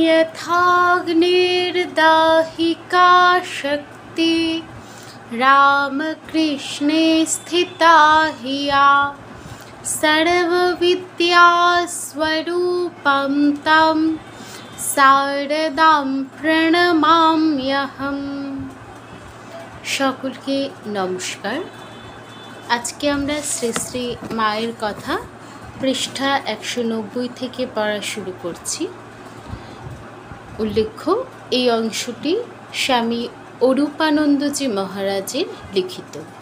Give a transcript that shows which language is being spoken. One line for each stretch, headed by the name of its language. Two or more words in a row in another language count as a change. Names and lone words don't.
Sanskrit: यथाग्निर्दाहिका शक्ति रामकृष्णे स्थिता हि या सर्वविद्यास्वरूपं तं शारदां प्रणमाम्यहम्।
Bangla: সকলকে নমস্কার। আজকে আমরা শ্রী শ্রী মায়ের কথা পৃষ্ঠা 190 থেকে পড়া শুরু করছি। উল্লেখ্য, এই অংশটি স্বামী অরূপানন্দজি মহারাজের লিখিত।